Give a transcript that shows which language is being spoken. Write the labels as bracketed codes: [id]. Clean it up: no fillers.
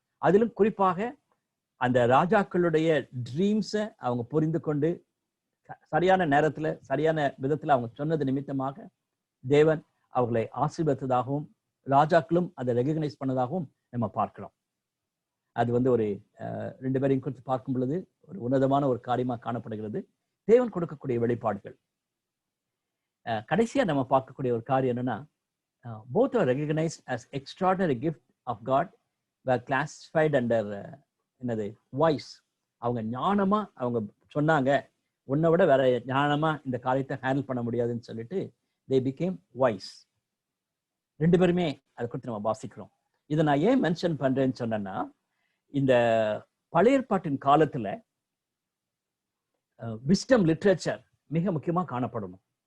[ta] அதிலும் குறிப்பாக அந்த ராஜாக்களுடைய ட்ரீம்ஸை அவங்க புரிந்து கொண்டு சரியான நேரத்துல சரியான விதத்துல அவங்க சொன்னது நிமித்தமாக தேவன் அவர்களை ஆசீர்வதித்ததாகவும் ராஜாக்களும் அதை ரெகக்னைஸ் பண்ணதாகவும் நம்ம பார்க்கிறோம். அது ஒரு 2 பேரையும் குறித்து பார்க்கும் பொழுது ஒரு உன்னதமான ஒரு காரியமா காணப்படுகிறது. தேவன் கொடுக்கக்கூடிய வெளிப்பாடுகள். கடைசியா நம்ம பார்க்கக்கூடிய ஒரு காரியம் என்னன்னா, [en] both are recognized as extraordinary gift of God, were classified under wise. [ta] அவங்க ஞானமா அவங்க சொன்னாங்க, உன்னை விட வேற ஞானமா இந்த காரியத்தை ஹேண்டில் பண்ண முடியாதுன்னு சொல்லிட்டு [en] they became wise. [ta] 2 பேருமே அதை குறித்து நம்ம வாசிக்கிறோம். இதை நான் ஏன் மென்ஷன் பண்றேன்னு சொன்னேன்னா, இந்த பழைய ஏற்பாட்டின் காலத்துல விஸ்டம் லிட்ரேச்சர் மிக முக்கியமா காணப்படணும்.